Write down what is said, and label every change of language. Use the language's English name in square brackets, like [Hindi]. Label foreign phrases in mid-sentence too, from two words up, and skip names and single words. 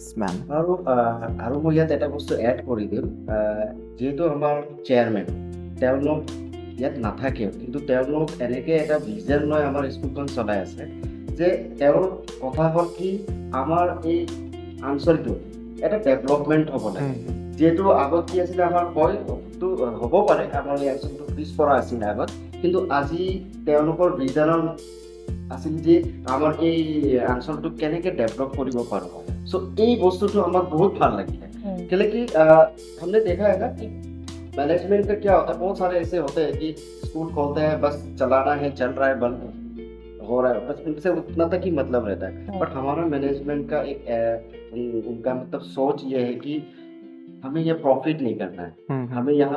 [Assamese] আৰু মই ইয়াত এটা বস্তু এড কৰি দিম যিহেতু আমাৰ চেয়াৰমেন তেওঁলোক ইয়াত নাথাকে কিন্তু তেওঁলোক এনেকৈ এটা ভিজন লৈ আমাৰ স্কুলখন চলাই আছে যে তেওঁৰ কথা হ'ল কি আমাৰ এই অঞ্চলটো এটা ডেভেলপমেণ্ট হ'ব লাগে যিহেতু আগত কি আছিলে আমাৰ হয়তো হ'ব পাৰে আমাৰ এই অঞ্চলটো পিছপৰা আছিলে আগত কিন্তু আজি তেওঁলোকৰ ভিজনৰ আছিল যে আমাৰ এই অঞ্চলটোক কেনেকৈ ডেভেলপ কৰিব পাৰোঁ [Hindi] सो यही वस्तु तो हमें बहुत भार लगी है कि हमने देखा है ना कि मैनेजमेंट का क्या होता है बहुत सारे ऐसे होते हैं कि स्कूल खोलते हैं बस चलाना है चल रहा है बंद हो रहा है बस उनसे उतना तक ही मतलब रहता है बट हमारा मैनेजमेंट का एक उनका मतलब सोच ये है कि हमें ये प्रॉफिट नहीं करना है हमें यहाँ